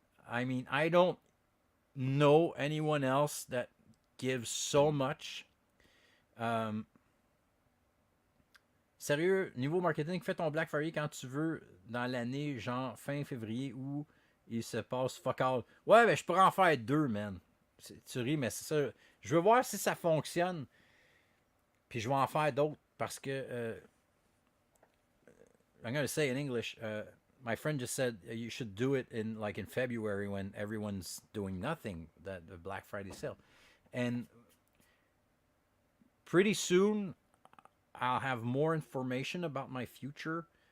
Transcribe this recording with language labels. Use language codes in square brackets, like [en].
[en] I mean, I don't know anyone else that gives so much. [fr] Sérieux, niveau marketing, fais ton Black Friday quand tu veux dans l'année, genre fin février où il se passe fuck all. Ouais, mais je pourrais en faire 2, man. Tu ris, mais c'est ça. Je veux voir si ça fonctionne. Puis je vais en faire d'autres parce que [en] I'm going to say in English, my friend just said you should do it in February when everyone's doing nothing, the Black Friday sale. And pretty soon I'll have more information about my future.